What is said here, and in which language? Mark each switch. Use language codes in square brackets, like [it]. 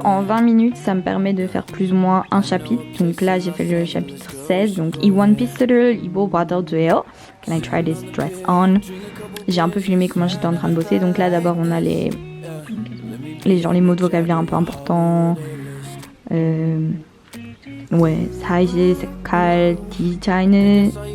[fr] En 20 minutes ça me permet de faire plus ou moins un chapitre. Donc là j'ai fait le chapitre 16. [ko] Donc 이 원피스를 입어봐도 돼요? [en] Can I try this dress on? [fr] J'ai un peu filmé comment j'étais en train de bosser. Donc là d'abord on a les mots de vocabulaire un peu importants. Ouais, [ko] 사이즈, 색깔, 디자인.